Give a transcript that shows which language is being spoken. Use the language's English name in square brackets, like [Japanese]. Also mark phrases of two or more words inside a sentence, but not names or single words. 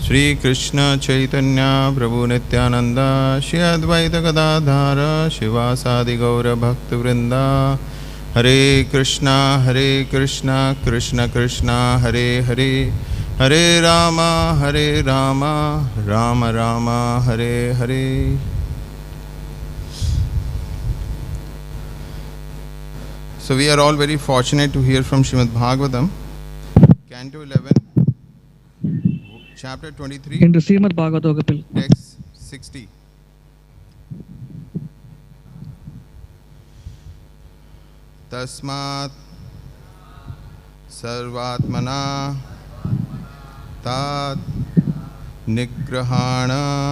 [Sanskrit] Shri Krishna Chaitanya Prabhu Nityananda Shri Advaita Gadadhara Shivasadi Gaura Bhakta Vrinda Hare Krishna Krishna Krishna Hare Hare Hare Rama Rama Rama Hare Hare. [English] So we are all very fortunate to hear from Srimad Bhagavatam, Canto 11, Chapter 23, [Tamil] இன்று ஸ்ரீமத் பாகவத வகுப்பில் [English] Text 60. [Sanskrit] तस्मात् सर्वात्मना तात निगृहाण